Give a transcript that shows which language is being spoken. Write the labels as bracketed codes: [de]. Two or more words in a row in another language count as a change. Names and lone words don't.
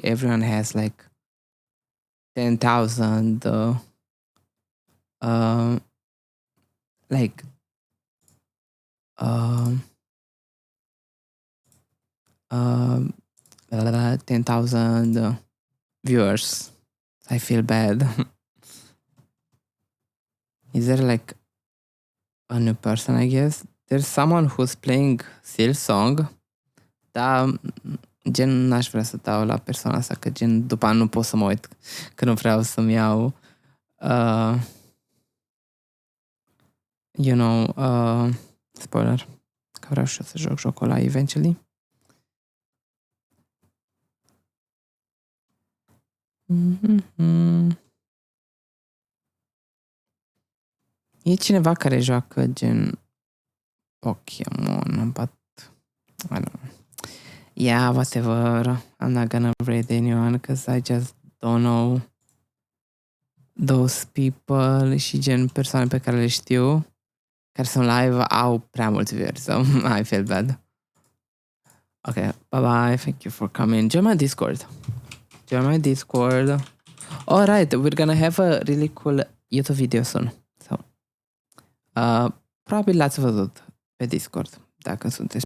[en] Everyone has like 10,000 like 10,000 viewers. I feel bad. Is there like a new person, I guess? There's someone who's playing Silsong. [ro] Da, gen n-aș vrea să dau la persoana asta, că gen după aia nu pot să mă uit, că nu vreau să-mi iau spoiler, că vreau și eu să joc jocul ăla eventually. E cineva care joacă gen Pokémon, [en] but I don't know. Yeah, whatever. I'm not gonna raid anyone because I just don't know those people [ro] și gen persoane pe care le știu care sunt live au prea mulți [en] viewers, so I feel bad. Okay, bye-bye. Thank you for coming. Join my Discord. Alright, we're gonna have a really cool YouTube video soon. So, [ro] probabil l-ați văzut pe Discord, dacă sunteți